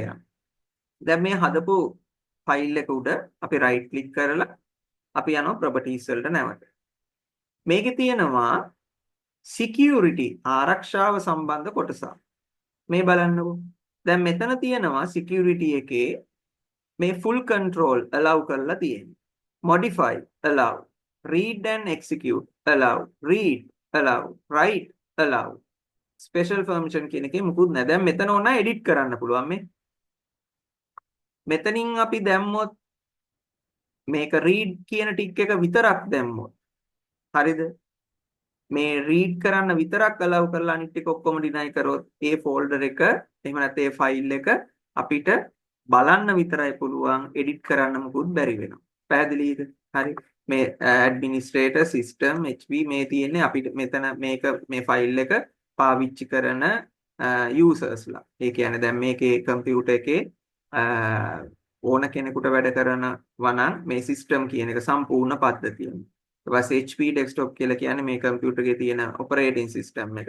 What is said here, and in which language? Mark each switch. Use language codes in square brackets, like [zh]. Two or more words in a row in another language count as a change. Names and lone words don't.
[si] දැන් මේ හදපු ෆයිල් එක උඩ අපි [en] right click [si] කරලා අපි යනවා properties වලට නැවත. මේකේ තියෙනවා security ආරක්ෂාව සම්බන්ධ කොටසක්. මේ බලන්නකෝ. දැන් මෙතන තියෙනවා security එකේ මේ [en] full control allow [si] කරලා තියෙනවා. [en] modify allow, read and execute allow, read allow, write allow. special permission [si] කියන එකේ මුකුත් නැහැ. දැන් මෙතන ඕන edit කරන්න පුළුවන් මේ. මෙතනින් අපි දැම්මොත් මේක read කියන ටික් එක විතරක් දැම්මොත් හරිද? මේ read කරන්න විතරක් allow කරලා අනිත් ටික ඔක්කොම deny කරොත් ඒ folder එක එහෙම නැත්නම් ඒ file එක අපිට බලන්න විතරයි පුළුවන් edit කරන්න මොකුත් බැරි වෙනවා. පැහැදිලිද? හරි. මේ [en] administrator system HB [si] මේ තියෙන්නේ අපිට මෙතන මේ file එක පාවිච්චි කරන usersලා. ඒ කියන්නේ දැන් මේකේ computer එකේ ඕන කෙනෙකුට වැඩ කරනවා නම් මේ system කියන එක සම්පූර්ණ පද්ධතිය. ඊට පස්සේ HP desktop කියලා කියන්නේ මේ computer එකේ තියෙන [en] operating system [si] එක.